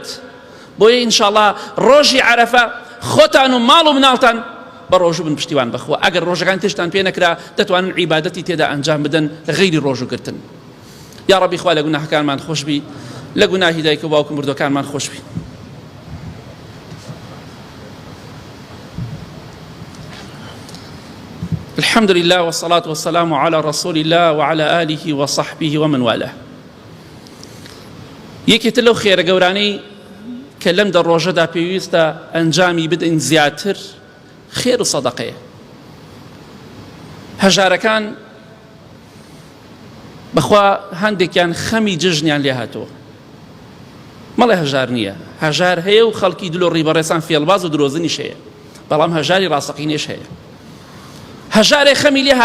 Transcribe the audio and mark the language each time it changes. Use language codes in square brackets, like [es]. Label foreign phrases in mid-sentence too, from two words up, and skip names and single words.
[ckb] بۆیە ئینشاءڵڵا ڕۆژی عەرەفە خۆتان و ماڵ و مناڵتان بە ڕۆژوو بن پشتیوان بەخوا. ئەگەر ڕۆژەکان تشتان پێ نەکرا دەتوانن عیبادەتی تێدا ئەنجام بدەن غەیری ڕۆژوگرتن. یا ڕەبی خوا لە گوناهەکانمان خۆش بی، لە گوناهی دایک و باوک و مردوەکانمان خۆش بی. [ar] الحمد لله والصلاة والسلام على رسول الله وعلى آله وصحبه ومن والاه. [ckb] یەکێتە لەو خێرە گەورانەی کە لەم دە ڕۆژەدا پێویستە ئەنجامی بدەین زیاتر خێر و سەدەقەیە. هەژارەکان بەخوا هەندێکیان خەمی جژنیان لێ هاتووە مەڵێ هەژار نییە هەژار هەیە و خەڵکی دلۆ ڕیبەڕێسان فێڵباز و درۆزنیش هەیە بەڵام هەژاری ڕاستەقینێش هەیە هەژارێ خەمی لێ